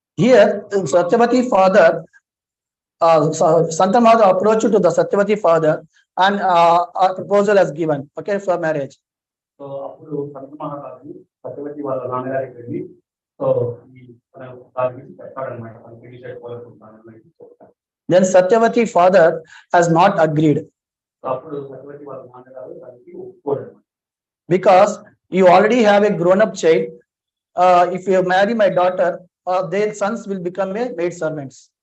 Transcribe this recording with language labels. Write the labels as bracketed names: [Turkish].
[English] Here, Satyavati father, Santan Maharaj approached to the Satyavati father, and a proposal has given, okay, for marriage. [Telugu] So అప్పుడు సంత మహారాజు సత్యవతి వాళ్ళ నాన్నగారికి వెళ్ళి so ఈ దాని గురించి చెప్పాడనమాట, పెళ్లి చేసుకోవాలనుకుంటున్నాను. [English] Then Satyavati father has not agreed. [Telugu] So అప్పుడు సత్యవతి వాళ్ళ నాన్నగారు దానికి ఒప్పుకోడు. [English] Because you already have a grown-up child. If you marry my daughter, their sons will become a maid servants.